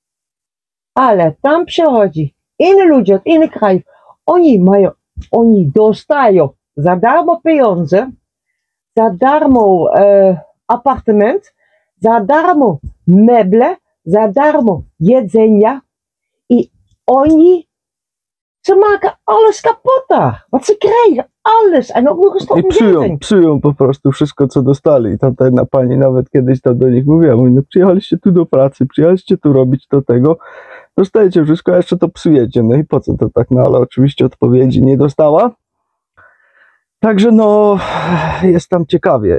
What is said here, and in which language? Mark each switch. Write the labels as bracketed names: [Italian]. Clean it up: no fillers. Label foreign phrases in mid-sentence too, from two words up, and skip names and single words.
[Polish] Ale tam przychodzi inni ludzie od innych krajów. Oni dostają za darmo pieniądze, za darmo appartement, za darmo meble, za darmo jedzenia i oni [Dutch] ze maken alles kapot. Wat ze krijgen, alles. En ook nog eens toch [Polish] psują po prostu wszystko, co dostali. Ta jedna pani nawet kiedyś tam do nich mówiła, mówi, no przyjechaliście tu do pracy, przyjechaliście tu robić do tego, dostajecie wszystko, a jeszcze to psujecie. No i po co to tak? No ale oczywiście odpowiedzi nie dostała. Także no, jest tam ciekawie.